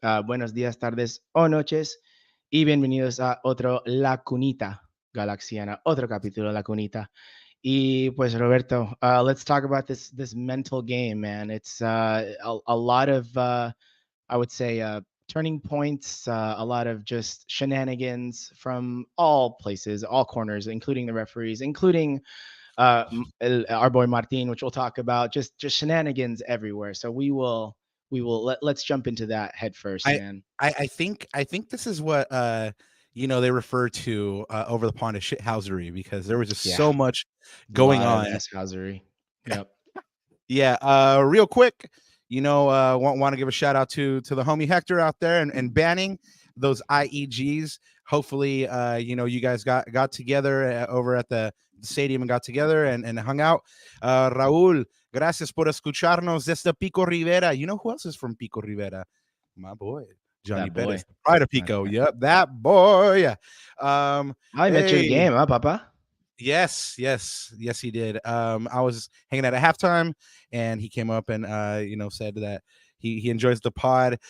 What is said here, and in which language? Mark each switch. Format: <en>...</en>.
<es>Buenos días, tardes o noches, y bienvenidos a otro La Cunita Galaxiana, otro capítulo La Cunita. Y pues</es> <en>Roberto, let's talk about this mental game, man. It's a lot of, I would say, turning points, a lot of just shenanigans from all places, all corners, including the referees, including our boy Martin, which we'll talk about. Just shenanigans everywhere. So let's jump into that head first, man. I think this is what they refer to over the pond as shithousery, because there was just so much going on. Shithousery. Yep. Yeah. Real quick, want to give a shout out to the homie Hector out there and banning those IEGs. Hopefully, you guys got together over at the stadium and got together and hung out.</en> <es>Raúl, gracias por escucharnos desde Pico Rivera.</es> <en>You know who else is from Pico Rivera? My boy, Johnny Bettis, pride of Pico. Yep, that boy. I met your game, huh, Papa? Yes, he did. I was hanging out at halftime, and he came up and said that he enjoys the pod.</en>